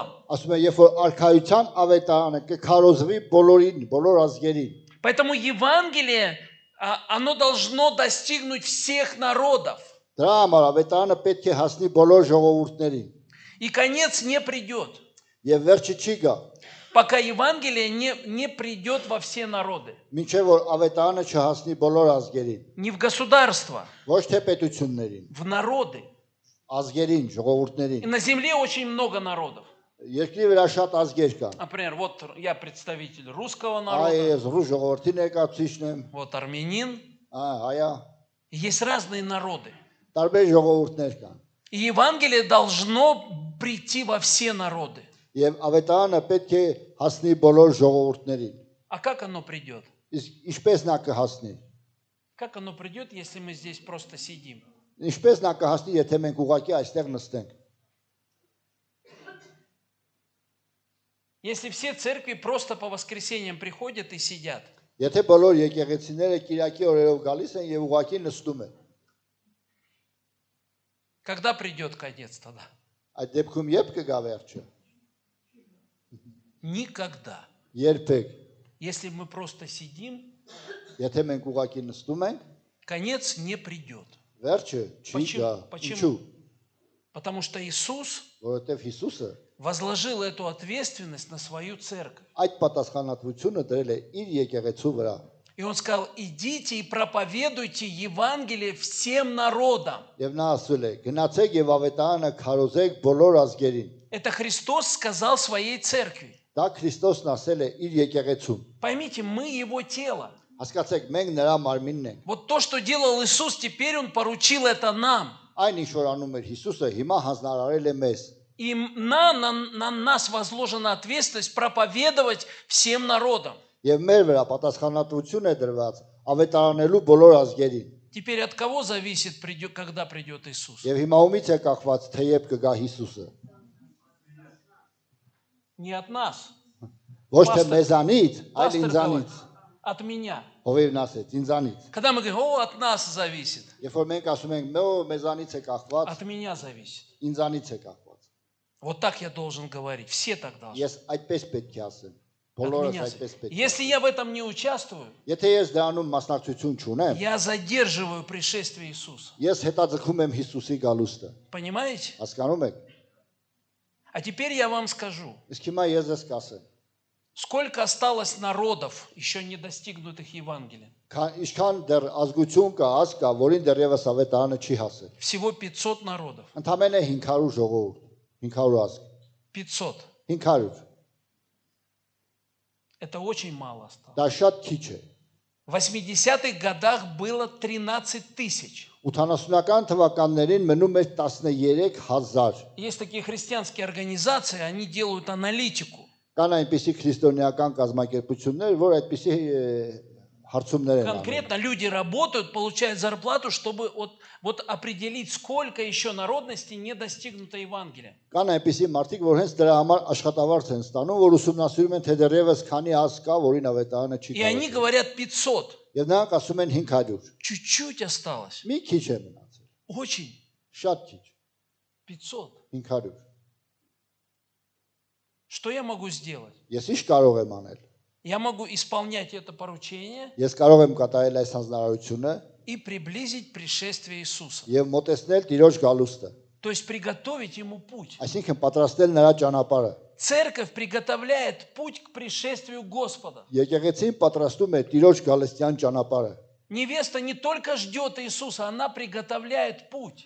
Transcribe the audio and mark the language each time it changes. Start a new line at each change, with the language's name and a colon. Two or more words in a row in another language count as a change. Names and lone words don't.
Armenian: ասում է երբ որ արքայության ավետարանը կքարոզվի բոլորին բոլոր ազգերին
Russian: Поэтому Евангелие, оно должно достигнуть всех народов.
Armenian: Դրա համար ավետարանը պետք է հասնի բոլոր ժողովուրդներին
Russian: И конец не придет,
Armenian: եւ վերջը չի գա
Russian: пока Евангелие не придет во все народы.
Armenian: մինչեւ որ ավետարանը չհասնի բոլոր ազգերին
Russian: Не в государство,
Armenian: ոչ թե պետություններին
Russian: в народы.
Armenian: ազգերին
Russian: И
Armenian: ժողովուրդներին
Russian: на земле очень много народов.
Armenian: երկրի վրա շատ ազգեր կան
Russian: Например, вот я представитель русского
Armenian: այ
Russian: народа,
Armenian: ես ռուս ժողովրդի ներկայացուցիչն եմ
Russian: вот армянин.
Armenian: հայա
Russian: Есть разные народы.
Armenian: տարբեր ժողովուրդներ կան
Russian: И Евангелие должно прийти во все народы.
Armenian: եւ ավետարանը պետք է հասնի բոլոր ժողովուրդներին
Russian: А как оно придет?
Armenian: իսկ ինչպես նա կհասնի
Russian: Как оно придет, если мы здесь просто сидим?
Armenian: ինչպես նա կհասնի եթե մենք ուղակի այստեղ նստենք
Russian: Если все церкви просто по воскресеньям приходят и сидят,
Armenian: եթե բոլոր եկեղեցիները Կիրակի օրերով գալիս են եւ ուղակի նստում են
Russian: когда придет конец тогда?
Armenian: այդ դեպքում երբ կգա վերջը
Russian: Никогда.
Armenian: երբեք
Russian: Если мы просто сидим,
Armenian: եթե մենք ուղակի նստում ենք
Russian: конец не придет.
Armenian: վերջը չի
Russian: Почему?
Armenian: գա
Russian: Почему?
Armenian: ինչու
Russian: Потому что Иисус
Armenian: որովհետեւ Հիսուսը
Russian: возложил эту ответственность на свою церковь.
Armenian: այդ պատասխանատվությունը դրել է իր եկեղեցու վրա
Russian: И Он сказал, идите и проповедуйте Евангелие всем народам.
Armenian: եւ նա ասել է գնացեք եւ ավետարանը քարոզեք բոլոր ազգերին
Russian: Это Христос сказал своей церкви.
Armenian: դա Քրիստոսն ասել է իր եկեղեցուն
Russian: Поймите, мы Его тело.
Armenian: հասկացեք մենք նրա մարմինն ենք
Russian: Вот то, что делал Иисус, теперь Он поручил это нам.
Armenian: այն ինչ որ անում էր Հիսուսը հիմա հանձնարարել է մեզ
Russian: И на нас возложена ответственность проповедовать всем народам.
Armenian: եւ մեր վրա պատասխանատվություն է дրված ավետարանելու բոլոր ազգերին
Russian: Теперь от кого зависит, когда придет Иисус?
Armenian: եւ հիմա ումից է կախված թե երբ կգա Հիսուսը
Russian: Не от нас,
Armenian: ոչ թե Պաստոր- մեզանից այլ
Russian: Пастор говорит,
Armenian: ինձանից
Russian: от меня.
Armenian: ովևն ասեց ինձանից
Russian: Когда мы говорим, от нас зависит,
Armenian: երբ որ մենք ասում ենք մեզանից է կախված
Russian: от меня зависит.
Armenian: ինձանից է կախված
Russian: Вот так я должен говорить. Все так должны.
Armenian: ես այդպես պետք է ասեմ
Russian: От
Armenian: բոլորս
Russian: меня
Armenian: այդպես
Russian: зависит.
Armenian: պետք է
Russian: Если я в этом не участвую,
Armenian: եթե ես դրանում մասնակցություն չունեմ
Russian: я задерживаю пришествие Иисуса.
Armenian: ես հետաձգում եմ Հիսուսի գալուստը
Russian: Понимаете?
Armenian: հասկանում եք
Russian: А теперь я вам скажу,
Armenian: իսկ հիմա ես ես կասեմ
Russian: сколько осталось народов, еще не достигнутых Евангелием.
Armenian: ինչքան դեռ ազգություն կա ազգ կա որին դեռևս ավետարանը չի հասել
Russian: Всего 500 народов.
Armenian: ընդամենը 500 ժողովուրդ 500 ազգ
Russian: 500.
Armenian: 500
Russian: Это очень мало осталось.
Armenian: դա շատ քիչ է
Russian: В 80-х годах было 13 тысяч.
Armenian: 80-ական թվականներին մնում էր 13000
Russian: Есть такие христианские организации, они делают аналитику.
Armenian: կան այնպիսի քրիստոնեական կազմակերպություններ որ այդպիսի հարցումներ են անում
Russian: Конкретно люди работают, получают зарплату, чтобы вот определить, сколько еще народностей не достигнуто Евангелия.
Armenian: կան այնպիսի մարդիկ որ հենց դրա համար աշխատավարձ են ստանում որ ուսումնասիրում են թե դեռևս քանի ազգ կա որին ավետարանը չի
Russian: И они
Armenian: կառուցել
Russian: говорят 500.
Armenian: եւ նրանք ասում են 500
Russian: Чуть-чуть осталось.
Armenian: մի քիչ է մնացել
Russian: Очень.
Armenian: շատ քիչ
Russian: 500.
Armenian: 500
Russian: Что я могу сделать?
Armenian: ես ինչ կարող եմ անել
Russian: Я могу исполнять это поручение
Armenian: ես կարող եմ կատարել այս հանձնարարությունը
Russian: и приблизить пришествие Иисуса.
Armenian: եւ մոտեցնել Տիրոջ գալուստը
Russian: То есть приготовить Ему путь.
Armenian: այսինքն պատրաստել նրա ճանապարհը
Russian: Церковь приготовляет путь к пришествию Господа.
Armenian: եկեղեցին պատրաստում է Տիրոջ գալստյան ճանապարհը
Russian: Невеста не только ждет Иисуса, она приготовляет путь.